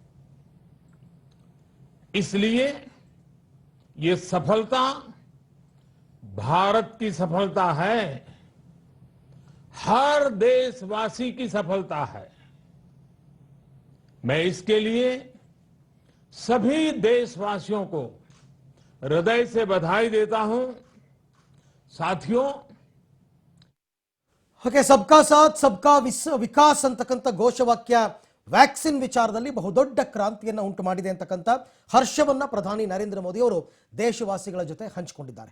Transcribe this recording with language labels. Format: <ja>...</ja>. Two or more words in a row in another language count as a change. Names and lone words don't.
<hi>इसलिए ये सफलता भारत की सफलता है, हर देशवासी की सफलता है. मैं इसके लिए सभी देशवासियों को हृदय से बधाई देता हूं. साथियों,</hi> <kn>ಹಾಗೆ</kn> <hi>सबका साथ सबका विकास</hi> <kn>ಅಂತಕ್ಕಂಥ ಘೋಷವಾಕ್ಯ ವ್ಯಾಕ್ಸಿನ್ ವಿಚಾರದಲ್ಲಿ ಬಹುದೊಡ್ಡ ಕ್ರಾಂತಿಯನ್ನು ಉಂಟು ಮಾಡಿದೆ ಅಂತಕ್ಕಂಥ ಹರ್ಷವನ್ನ ಪ್ರಧಾನಿ ನರೇಂದ್ರ ಮೋದಿ ಅವರು ದೇಶವಾಸಿಗಳ ಜೊತೆ ಹಂಚಿಕೊಂಡಿದ್ದಾರೆ.</kn>